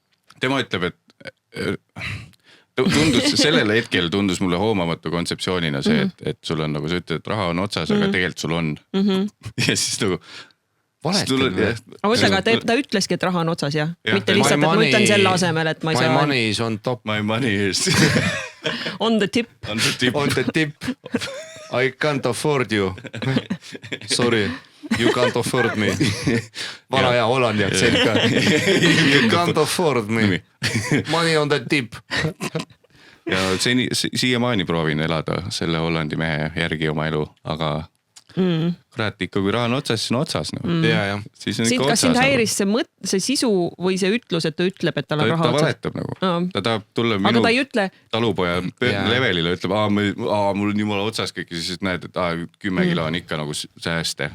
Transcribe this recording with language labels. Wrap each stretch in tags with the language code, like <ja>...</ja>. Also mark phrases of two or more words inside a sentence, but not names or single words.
<et>et sellel hetkel tundus mulle hoomamatu kontseptsioonina see, et sul on nagu sa ütled, et raha on otsas, aga tegelikult sul on. Ja siis nagu aga ta ütleski, et raha on otsas ja mitte lihtsalt, et ma ütlen selle asemel, et ma ei saa.</et> <en>My money is on top. My money is on the tip. On the tip. I can't afford you. Sorry, you can't afford me.</en> <et>Vana hea Holland ja selga.</et> <en>You can't afford me. Money on the tip.</en> <et>Ja siiamaani proovin elada selle Hollandi mehe järgi oma elu, aga kurat ikka, kui raha on otsas, siis on otsas. Siis on ikka otsas. Kas sind häiris see sisu või see ütlus, et ta ütleb, et tal on raha otsas? Ta valetab nagu. Ta tahab tulla minu talupoja levelile, ütleb, mul on jumala otsas kõik ja siis näed, et 10 kilo on ikka nagu sääste.</et>